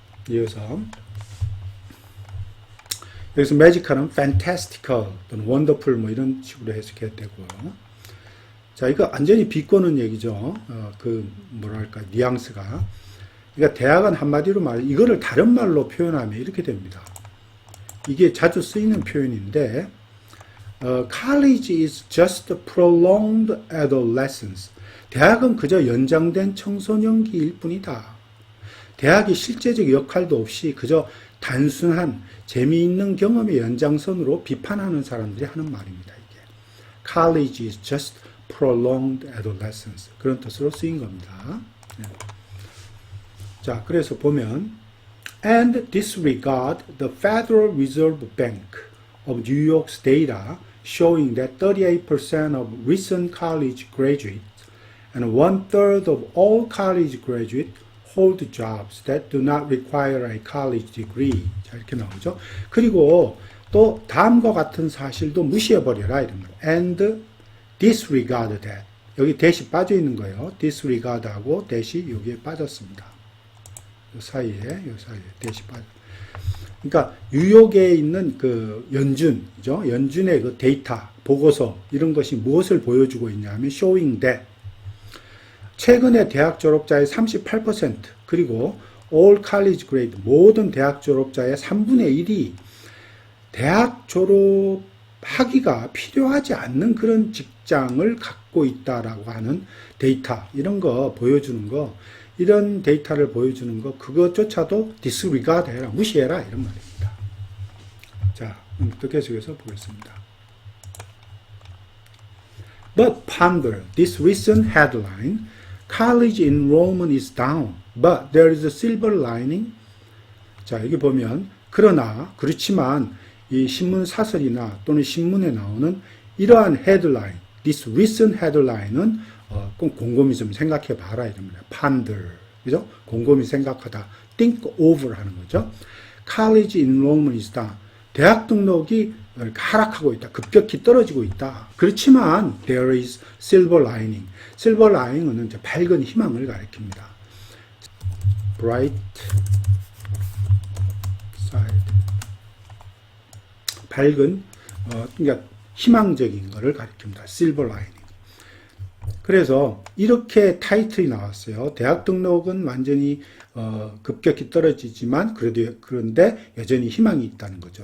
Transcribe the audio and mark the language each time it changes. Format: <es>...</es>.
<ko>이어서 여기서 magical은 fantastical 또는 wonderful 뭐 이런 식으로 해석해야 되고요. 자, 이거 완전히 비꼬는 얘기죠. 그 뭐랄까 뉘앙스가. 그러니까 대학은 한마디로 이거를 다른 말로 표현하면 이렇게 됩니다. 이게 자주 쓰이는 표현인데</ko> <en>college is just prolonged adolescence.</en> <ko>대학은 그저 연장된 청소년기일 뿐이다. 대학이 실제적 역할도 없이 그저 단순한 재미있는 경험의 연장선으로 비판하는 사람들이 하는 말입니다. 이게</ko> <en>college is just prolonged adolescence</en> <ko>그런 뜻으로 쓰인 겁니다. 네. 자, 그래서 보면</ko> <en>and disregard the Federal Reserve Bank of New York's data showing that 38% of recent college graduates and 1/3 of all college graduates hold jobs that do not require a college degree.</en> <ko>자, 이렇게 나오죠. 그리고 또 다음과 같은 사실도 무시해버려라 이런 거예요.</ko> <en>and disregard that.</en> <ko>여기 대시 빠져 있는 거예요. disregard하고 대시 여기에 빠졌습니다. 이 사이에 대시 빠져. 그러니까 뉴욕에 있는 그 연준이죠. 연준의 그 데이터, 보고서 이런 것이 무엇을 보여주고 있냐면 showing that 최근에 대학 졸업자의 38% 그리고</ko> <en>all college grade</en> <ko>모든 대학 졸업자의 3분의 1이 대학 졸업하기가 필요하지 않는 그런 직장을 갖고 있다라고 하는 데이터 이런 거 보여주는 거 이런 데이터를 보여주는 거 그것조차도 disregard 해라 무시해라 이런 말입니다. 자, 또 계속해서 보겠습니다.</ko> <en>But ponder this recent headline. College enrollment is down, but there is a silver lining.</en> <ko>자, 여기 보면 그렇지만 이 신문 사설이나 또는 신문에 나오는 이러한 헤드라인, this recent headline은 꼭 곰곰이 좀 생각해 봐라 이럽니다. ponder, 그죠? 곰곰이 생각하다,</ko> <en>think over</en> <ko>하는 거죠.</ko> <en>College enrollment is down.</en> <ko>대학 등록이 하락하고 있다. 급격히 떨어지고 있다. 그렇지만</ko> <en>there is silver lining.</en> <ko>silver lining은 이제 밝은 희망을 가리킵니다.</ko> <en>bright side.</en> <ko>밝은 그러니까 희망적인 것을 가리킵니다.</ko> <en>silver lining.</en> <ko>그래서 이렇게 타이틀이 나왔어요. 대학 등록은 완전히 급격히 떨어지지만 그런데 여전히 희망이 있다는 거죠.</ko>